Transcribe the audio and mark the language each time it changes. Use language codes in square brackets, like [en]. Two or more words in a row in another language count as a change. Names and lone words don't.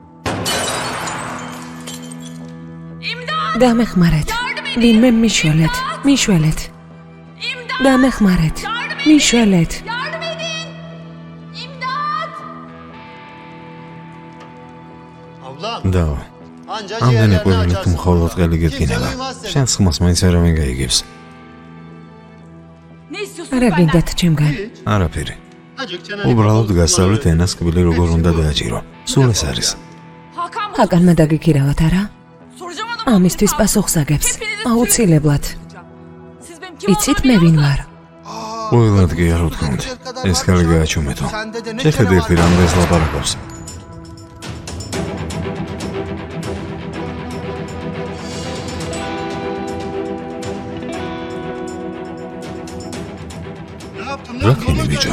[ka] დამეხმარეთ. ვინმე მიშველეთ. მიშველეთ. დამეხმარეთ. მიშველეთ. [tr] Yardım edin. İmdat. [ka] დაო. ამდენი ყვირილი თუ მხოლოდ ყელი გედგინება. შენს ხმას მაინც არავინ გაიგებს. [tr] Ne istiyorsun [ka] არა [tr] benden? [ka] გინდათ ჩემგან. არაფერი. უბრალოდ გასავლეთ ენას კბილი როგორ უნდა დააჭირო. სულ ეს არის. [tr] Hakan mı? [ka] ჰაკანმა დაგიქირავათ არა? [tr] Soracağım adama. [ka] ამისთვის პასუხს აგებს. აუცილებლად. [tr] Siz benim kim [ka] იცით [tr] olduğumu [ka] მე ვინ ვარ? ყველად კი არ ვთქვით. ეს ხელი გააჩუმეთო. შეხედე ერთი რამდენს ლაპარაკობს. რა ქენი ბიჭო?